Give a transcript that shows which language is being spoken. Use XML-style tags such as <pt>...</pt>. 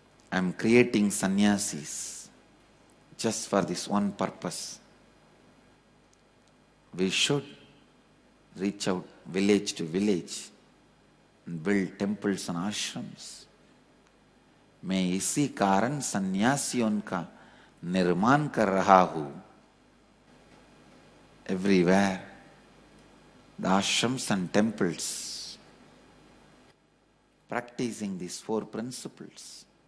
<en>I am creating sannyasis just for this one purpose. We should reach out village to village and build temples and ashrams.</en> <hi>मैं इसी कारण सन्यासियों का निर्माण कर रहा हूं.</hi> <en>Everywhere, the ashrams and temples, practicing these four principles.</en>